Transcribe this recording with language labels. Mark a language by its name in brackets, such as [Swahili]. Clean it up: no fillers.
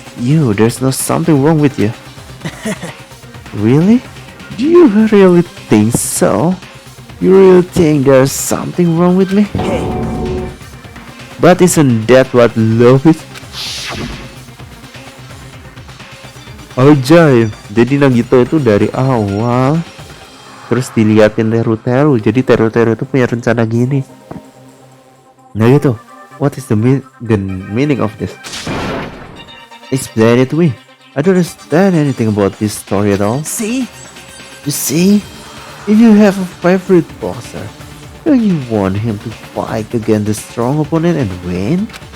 [English] You, there's no something wrong with you. Really? Do you really think so? You really think there's something wrong with me? Hey. But isn't that what love is? [Indonesian] Ajaib. Jadi Nagito itu dari awal terus diliatin Teru. Jadi Teru itu punya rencana gini. Nah gitu. [English] What is the meaning of this? Explain it to me. I don't understand anything about this story at all. See? You see? If you have a favorite boxer, don't you want him to fight against a strong opponent and win?